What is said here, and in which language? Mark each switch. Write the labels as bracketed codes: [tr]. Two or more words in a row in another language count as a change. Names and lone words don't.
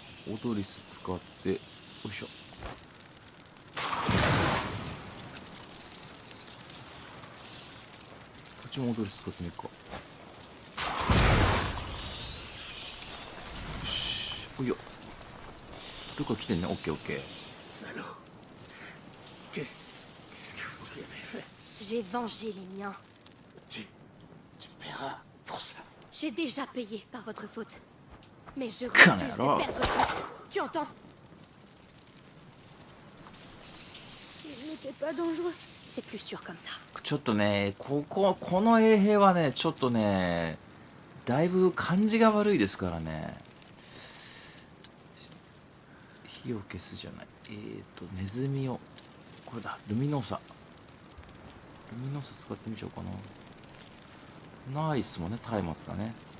[ja] オトリス使って、よいしょ。こっちもオトリス使ってみるか。よし、おいよ。どっか来てんね。オッケーオッケー。 [fr] Salaud. Qu'est-ce que vous lui avez fait? J'ai vengé les miens. Tu paieras pour cela. J'ai déjà payé par votre faute. Mais je Conne refuse de alors. perdre plus. Tu entends? Il n'était pas dangereux. C'est plus sûr comme ça. [ja] ちょっとね、この衛兵はね、ちょっとね、だいぶ感じが悪いですからね。火を消すじゃない。ネズミを、これだ、ルミノーサ。ルミノーサ使ってみちゃおうかな。ナイスもね、松明がね。